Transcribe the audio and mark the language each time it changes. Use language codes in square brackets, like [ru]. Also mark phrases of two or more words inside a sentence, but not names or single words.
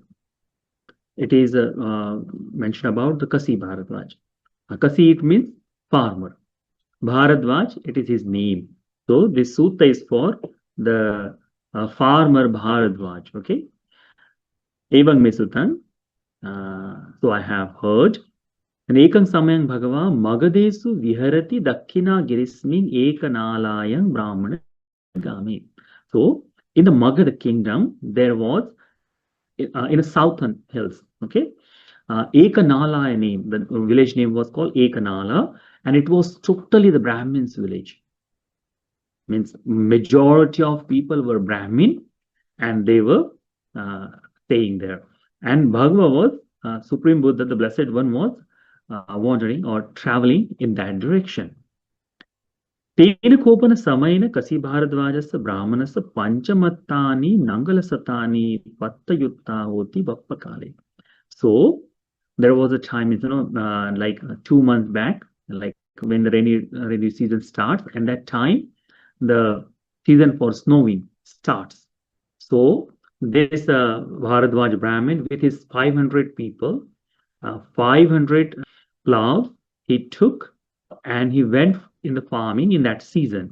[en] It is mentioned about the Kasibhāradvāja. Kasi, it means farmer. Bharadvaj, it is his name. So this sutta is for the farmer Bharadvaj. [pi] Okay. Evam me sutan. So I have heard. Ekam samayang bhagava magadesu viharati dakkhina girismin ekanalayang brahmana game. [en] So in the Magada kingdom, there was in the southern hills. Okay. Ekanala name, the village name was called Ekanala, and it was totally the Brahmin's village. Means majority of people were Brahmin, and they were staying there. And Bhagava was Supreme Buddha, the Blessed One, was wandering or traveling in that direction. [pi] Tena kopana samayena Kasibhāradvājasa brahmanasa panchamattani nangalasatani pattayutta hoti bappakale. [en] So there was a time, like 2 months back, like when the rainy season starts, and that time the season for snowing starts. So this Bharadvaj Brahmin with his 500 people, 500 plows he took, and he went in the farming in that season.